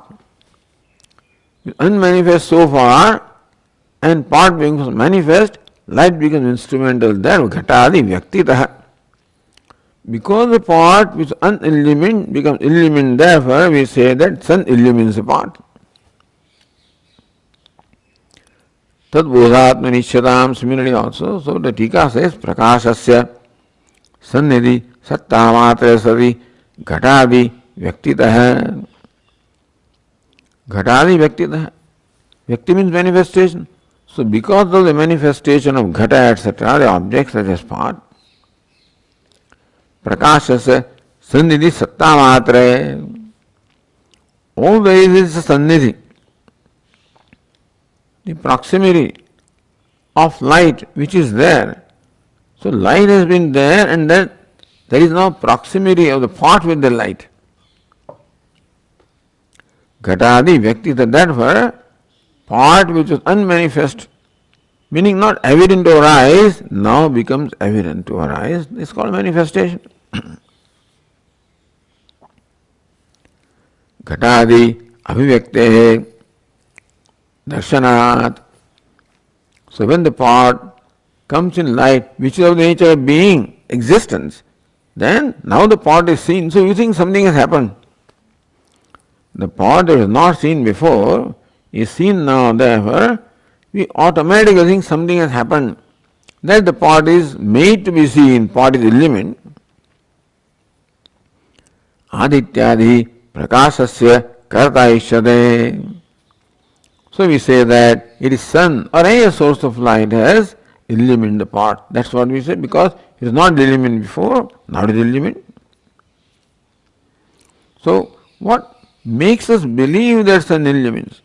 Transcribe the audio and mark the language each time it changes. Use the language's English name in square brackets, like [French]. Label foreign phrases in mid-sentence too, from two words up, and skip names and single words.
[English] Unmanifest so far, and part becomes manifest, light becomes instrumental there, [Sanskrit] ghatadi vyaktitaha. [English] Because the part which is unillumined becomes illumined, therefore we say that sun illumines the part. [Sanskrit] Tad bodhatma nishyataam, [English] similarly also, so the Tika says, [Sanskrit] prakashasya sannidhi sattamatra sati ghatadi vyaktitaha. Ghatadi vyaktitaha. [English] Vyakti means manifestation. So because of the manifestation of ghata, etc., the objects such as part, [Sanskrit] prakashasya sannidhi sattamatra. [English] All there is a sannidhi, the proximity of light which is there. So light has been there, and then there is no proximity of the part with the light. [Sanskrit] Ghatadi vyaktita, [English] therefore, part which is unmanifest, meaning not evident to our eyes, now becomes evident to our eyes. It's called manifestation. [Sanskrit] Ghatadi abhivyaktehe darshanat. [English] So when the part comes in light, which is of the nature of being, existence, then now the part is seen. So you think something has happened. The part that was not seen before is seen now, therefore we automatically think something has happened. That the part is made to be seen, part is illumined. [Sanskrit] Adityadi prakashasya karta ishyate. [English] So we say that it is sun or any source of light has illumined the part. That's what we say, because it is not illumined before, now it is illumined. So what makes us believe that sun illumines?